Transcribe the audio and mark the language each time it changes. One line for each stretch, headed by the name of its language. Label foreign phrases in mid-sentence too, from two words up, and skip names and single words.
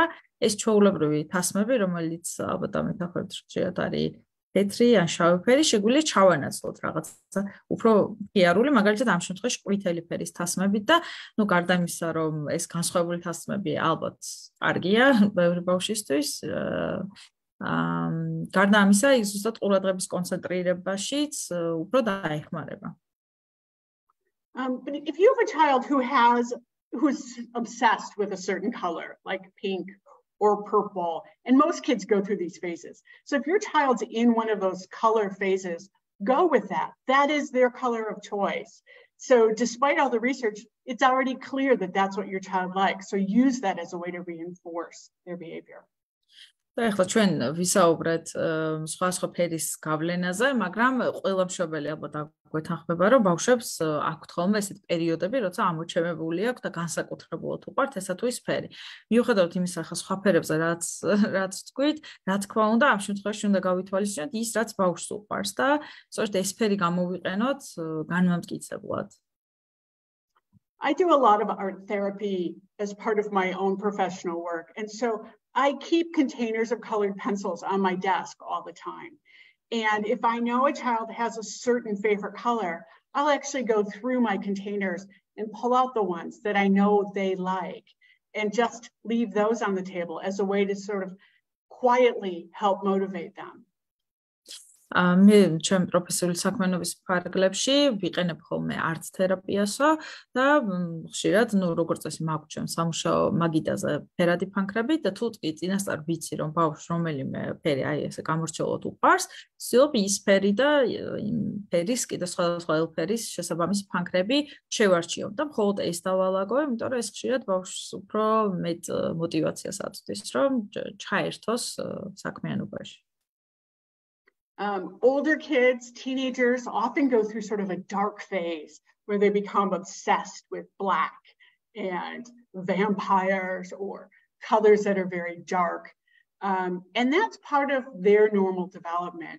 Georgian: ეს ჩვეულებრივი თასმები, რომელიც ალბათ ამეთახოთ შეიძლება არის თეთრი ან შავი ფერი, შეგვიძლია ჩავანაცვლოთ რაღაცა უფრო ღიარული, მაგალითად ამ შემთხვევაში ყვითელი ფერის თასმებით და ნუ გარდა იმისა, რომ ეს განსხვავებული თასმები ალბათ კარგია ბევრი ბავშვისთვის, გარდა ამისა, ის ზუსტად ყურადღების კონცენტრირებაშიც უფრო დაეხმარება.
English: But if you have a child who's obsessed with a certain color, like pink or purple, and most kids go through these phases. So if your child's in one of those color phases, go with that. That is their color of choice. So despite all the research, it's already clear that that's what your child likes. So use that as a way to reinforce their behavior.
Georgian: და ახლა ჩვენ ვისაუბრეთ სხვა ფერის გავლენაზე, მაგრამ ყველა მშობელი ალბათ გვეთანხმება, რომ ბავშვებს აქვთ ხოლმე ესეთი პერიოდები, როცა ამოჩემებული აქვს და განსაკუთრებულად უყვართ ესა თუ ის ფერი. მიუხედავად იმისა, ხა სხვა ფერებზე რაც თქვით, რა თქმა უნდა, ამ შემთხვევაში უნდა გავითვალისწინოთ ის, რაც ბავშვს უყვარს და სწორედ ეს ფერი გამოვიყენოთ განმამტკიცებლად.
English: I do a lot of art therapy as part of my own professional work. And so I keep containers of colored pencils on my desk all the time. And if I know a child has a certain favorite color, I'll actually go through my containers and pull out the ones that I know they like and just leave those on the table as a way to sort of quietly help motivate them.
Georgian: მე ჩემ პროფესიული საქმიანობის ფარგლებში ვიყენებ ხოლმე art თერაპიასო და ხშირად როგორც წესი მაქვს ჩემ სამუშაო მაგიდაზე ფერადი ფანქრები და თუ კი წინასწარ ვიცი რომ ბავშვს რომელიმე ფერი აი ესე გამორჩეულად უყვარს, ვცდილობ ის ფერი და იმ ფერის კიდე სხვადასხვა ფერის შესაბამისი ფანქრები შევარჩიო და მხოლოდ ეს დავალაგო, იმიტომ რომ ეს ხშირად ბავშვს უფრო მეტ мотивაციას აწვდის რომ ჩაერთოს საქმიანობაში.
English: Older kids, teenagers often go through sort of a dark phase where they become obsessed with black and vampires or colors that are very dark. And that's part of their normal development.